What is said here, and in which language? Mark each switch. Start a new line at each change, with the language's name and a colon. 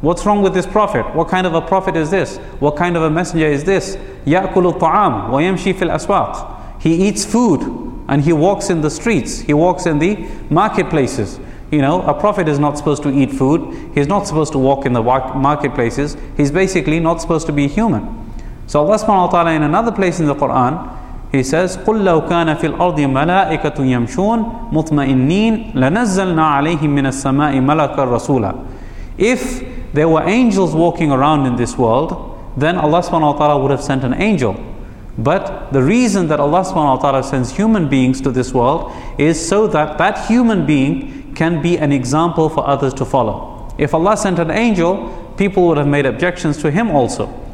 English: What's wrong with this prophet? What kind of a prophet is this? What kind of a messenger is this?
Arabic: يَأْكُلُ الطَّعَامُ وَيَمْشِي فِي الْأَسْوَاقِ.
English: He eats food and he walks in the streets. He walks in the marketplaces. You know, a prophet is not supposed to eat food. He's not supposed to walk in the marketplaces. He's basically not supposed to be human. So Allah subhanahu wa ta'ala in another place in the Quran, He says,
Arabic: قُلْ لَوْ كَانَ فِي الْأَرْضِ مَلَائِكَةٌ يَمْشُونَ مُطْمَئِنِّينَ لَنَزَّلْنَا عَلَيْهِمْ مِنَ السَّمَاءِ مَلَكًا رَسُولًا.
English: If there were angels walking around in this world, then Allah subhanahu wa ta'ala would have sent an angel. But the reason that Allah subhanahu wa ta'ala sends human beings to this world is so that that human being can be an example for others to follow. If Allah sent an angel, people would have made objections to him also.